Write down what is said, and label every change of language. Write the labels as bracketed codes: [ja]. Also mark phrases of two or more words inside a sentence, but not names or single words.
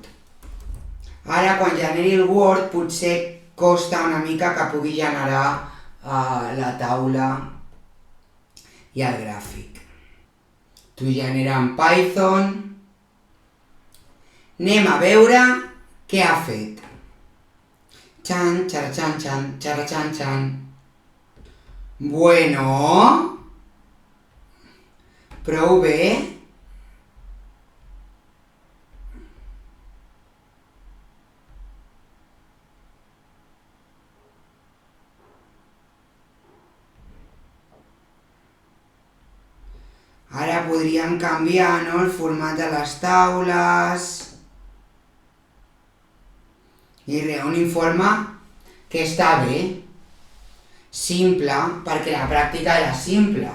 [ca] Ara, quan generi el Word, potser costa una mica que pugui generar la taula i el gràfic. T'ho genera en Python. Anem a veure què ha fet. Xan, xara, xan, xan, xara, xan, xan. Bueno, prou bé. Ara podríem canviar, no, el format de les taules i un informe que està bé, simple, perquè la pràctica era simple.